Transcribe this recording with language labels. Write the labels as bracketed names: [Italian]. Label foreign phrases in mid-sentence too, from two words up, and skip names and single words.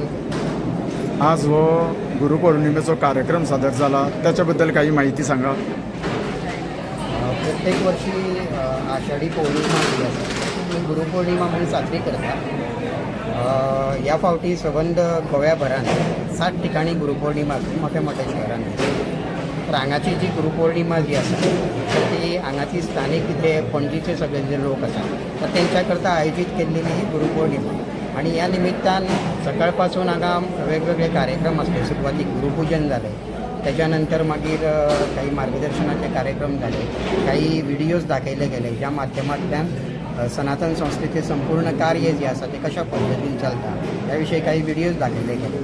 [Konkani] आज हो गुरुपौर्णिमेचो कार्यक्रम सादर झाला, त्याच्याबद्दल काही माहिती सांगा। प्रत्येक वर्षी आषाढी पौर्णिमा जी आसा ती गुरुपौर्णिमा म्हणून साजरी करतात। या फावटी संबंध गोव्याभरान 7 ठिकाणी गुरुपौर्णिमा मोठ्या मोठ्या शहरांनी तर हांगाची जी गुरुपौर्णिमा जी आसा तर ती हांगाची स्थानिक तिथे पणजीचे सगळे जे लोक आसात तर तेंच्या करता आयोजीत केल्लेली ही गुरुपौर्णिमा आणि या निमित्तान सकाळपासून हांगा वेगवेगळे कार्यक्रम असले। सुरवातीक गुरुपूजन झाले, त्याच्यानंतर मागीर काही मार्गदर्शनाचे कार्यक्रम झाले, काही व्हिडिओज दाखयले गेले ज्या माध्यमांतल्यान सनातन संस्थेचे संपूर्ण कार्य जे आसा ते कशा पद्धतीन चलता याविषयी काही व्हिडिओज दाखयले गेले।